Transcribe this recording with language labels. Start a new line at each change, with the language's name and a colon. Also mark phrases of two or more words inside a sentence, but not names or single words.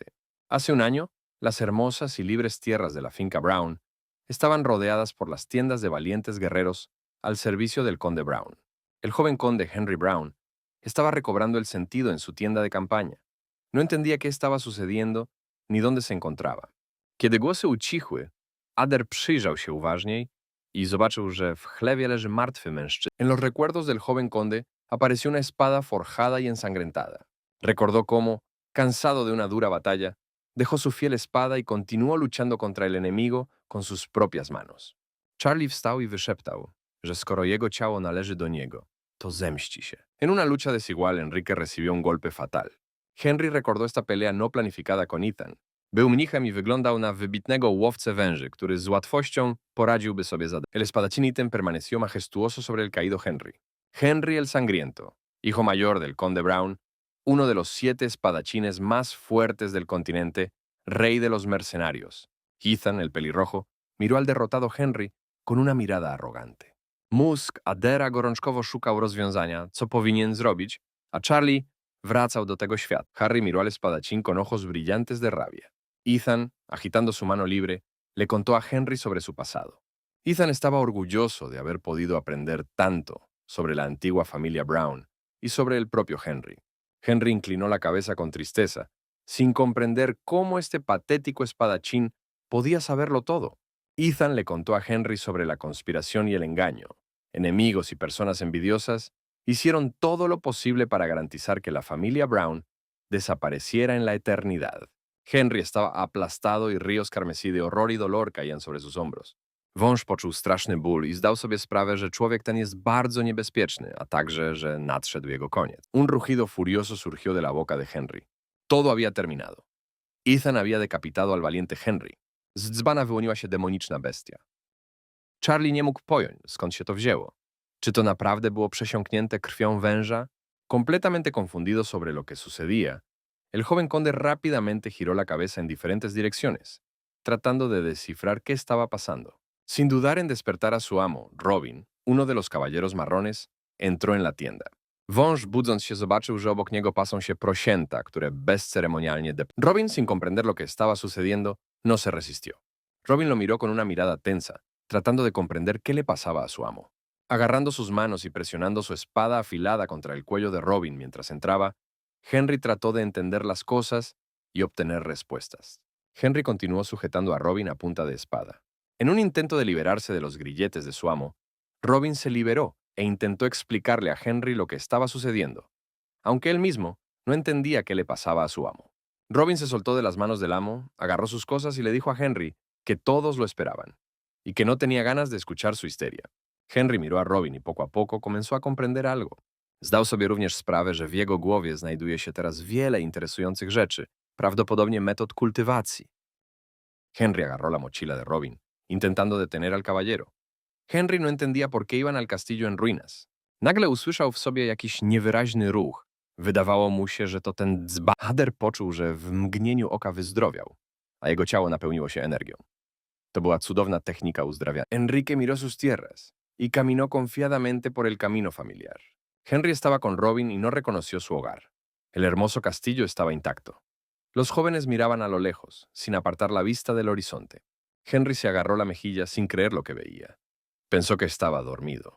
Spanish: Hace un año, las hermosas y libres tierras de la finca Brown estaban rodeadas por las tiendas de valientes guerreros al servicio del conde Brown. El joven conde Henry Brown estaba recobrando el sentido en su tienda de campaña. No entendía qué estaba sucediendo ni dónde se encontraba.
Polish: Kiedy głosy ucichły, Ader przyjrzał się uważniej i zobaczył, że w chlewie leży martwy mężczyzna.
Spanish: En los recuerdos del joven conde apareció una espada forjada y ensangrentada. Recordó cómo, cansado de una dura batalla, dejó su fiel espada y continuó luchando contra el enemigo con sus propias manos.
Polish: Charlie wstał i wyszeptał, że skoro jego ciało należy do niego, to zemści się.
Spanish: En una lucha desigual, Enrique recibió un golpe fatal. Henry recordó esta pelea no planificada con Ethan.
Polish: Był mnichem i wyglądał na wybitnego łowcę węży, który z łatwością poradziłby sobie zadanie.
Spanish: El espadachín Ethan permaneció majestuoso sobre el caído Henry. Henry el Sangriento, hijo mayor del conde Brown, uno de los 7 espadachines más fuertes del continente, rey de los mercenarios. Ethan, el pelirrojo, miró al derrotado Henry con una mirada arrogante.
Polish: Mózg Adera gorączkowo szukał rozwiązania, co powinien zrobić, a Charlie wracał do tego świata.
Spanish: Harry miró al espadachín con ojos brillantes de rabia. Ethan, agitando su mano libre, le contó a Henry sobre su pasado. Ethan estaba orgulloso de haber podido aprender tanto sobre la antigua familia Brown y sobre el propio Henry. Henry inclinó la cabeza con tristeza, sin comprender cómo este patético espadachín podía saberlo todo. Ethan le contó a Henry sobre la conspiración y el engaño. Enemigos y personas envidiosas hicieron todo lo posible para garantizar que la familia Brown desapareciera en la eternidad. Henry estaba aplastado y ríos carmesí de horror y dolor caían sobre sus hombros.
Polish: Wąż poczuł straszny ból i zdał sobie sprawę, że człowiek ten jest bardzo niebezpieczny, a także, że nadszedł jego koniec.
Spanish: Un rugido furioso surgió de la boca de Henry. Todo había terminado. Ethan había decapitado al valiente Henry.
Polish: Z dzbana wyłoniła się demoniczna bestia. Charlie nie mógł pojąć, skąd się to wzięło. Czy to naprawdę było przesiąknięte krwią węża?
Spanish: Completamente confundido sobre lo que sucedía, el joven conde rápidamente giró la cabeza en diferentes direcciones, tratando de descifrar qué estaba pasando. Sin dudar en despertar a su amo, Robin, uno de los caballeros marrones, entró en la tienda.
Polish: Wąż, budząc się, zobaczył, że obok niego pasą się prosięta, które bezceremonialnie Robin,
Spanish: sin comprender lo que estaba sucediendo, no se resistió. Robin lo miró con una mirada tensa, tratando de comprender qué le pasaba a su amo. Agarrando sus manos y presionando su espada afilada contra el cuello de Robin mientras entraba, Henry trató de entender las cosas y obtener respuestas. Henry continuó sujetando a Robin a punta de espada. En un intento de liberarse de los grilletes de su amo, Robin se liberó e intentó explicarle a Henry lo que estaba sucediendo, aunque él mismo no entendía qué le pasaba a su amo. Robin se soltó de las manos del amo, agarró sus cosas y le dijo a Henry que todos lo esperaban y que no tenía ganas de escuchar su histeria. Henry miró a Robin i poco a poco comenzó a comprender algo.
Polish: Zdał sobie również sprawę, że w jego głowie znajduje się teraz wiele interesujących rzeczy, prawdopodobnie metod kultywacji.
Spanish: Henry agarró la mochila de Robin, intentando detener al caballero. Henry no entendía por qué iban al castillo en ruinas.
Polish: Nagle usłyszał w sobie jakiś niewyraźny ruch. Wydawało mu się, że to ten dzban. Ader poczuł, że w mgnieniu oka wyzdrowiał, a jego ciało napełniło się energią. To była cudowna technika uzdrawiania.
Spanish: Enrique miró sus tierras y caminó confiadamente por el camino familiar. Henry estaba con Robin y no reconoció su hogar. El hermoso castillo estaba intacto. Los jóvenes miraban a lo lejos, sin apartar la vista del horizonte. Henry se agarró la mejilla sin creer lo que veía. Pensó que estaba dormido.